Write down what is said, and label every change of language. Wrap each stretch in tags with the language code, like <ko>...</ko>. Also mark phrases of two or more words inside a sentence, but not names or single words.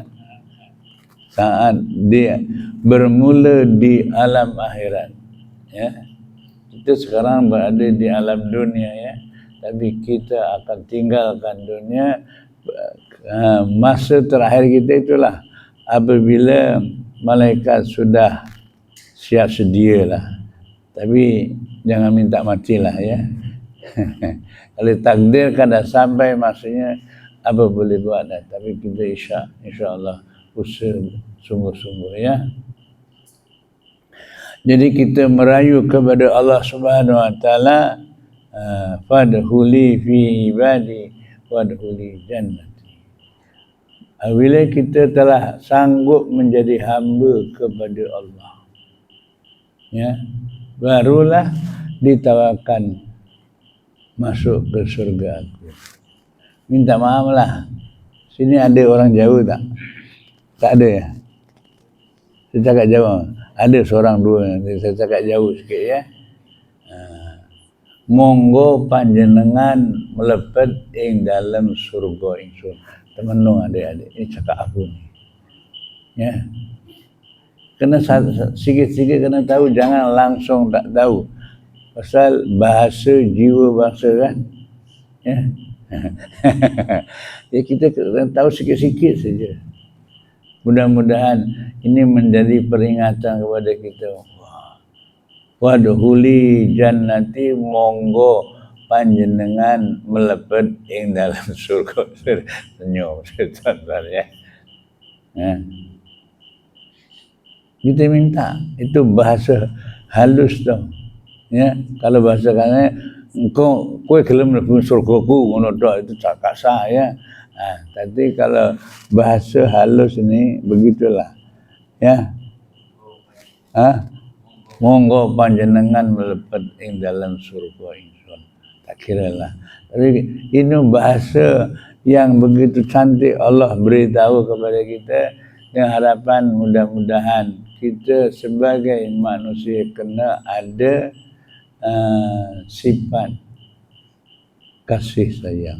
<ms>Saat dia bermula di alam akhirat ya. Kita sekarang berada di alam dunia ya, tapi kita akan tinggalkan dunia. Masa terakhir kita itulah apabila malaikat sudah siap sedia lah. Tapi jangan minta matilah ya. Kalau takdirkan dah sampai masanya, apa boleh buat dah. Tapi kita insya-Allah usaha sungguh-sungguh ya. Jadi kita merayu kepada Allah Subhanahu Wa Taala,</ms> <ar>فادخلي في عبادي وادخلي جنتي.</ar> <ms>Bila kita telah sanggup menjadi hamba kepada Allah, ya, barulah ditawarkan masuk ke surga aku. Minta maaf lah, sini ada orang jauh tak? Tak ada ya? Saya cakap jauh. Ada seorang dua, saya cakap jauh sikit ya.</ms> <jv>Monggo panjenengan melepet ing dalam surga ingsun.</jv> <ms>Temenung adik-adik, ini cakap aku ni. Ya. Kena sikit-sikit kena tahu, jangan langsung tak tahu. Pasal bahasa jiwa bangsa kan. Ya. Ya kita kena tahu sikit-sikit saja. Mudah-mudahan ini menjadi peringatan kepada kita.</ms> <ar>وادخلي جنتي,</ar> <jv>monggo panjenengan melepet ing dalam surga.</jv> <ms>Senyum sebentar ya. Kita minta, itu bahasa halus tau. Ya, kalau bahasa katanya engkau</ms> <jv>kowe gelem mlebu surgaku ngono tok,</jv> <ms>itu cakap saya. Tapi kalau bahasa halus ini begitulah.</ms> <jv>Ya. Monggo panjenengan melepet ing dalam surga ingsun.</jv> <ms>Tak kiralah. Tapi ini bahasa yang begitu cantik Allah beritahu kepada kita, dengan harapan mudah-mudahan kita sebagai manusia kena ada sifat kasih sayang.</ms>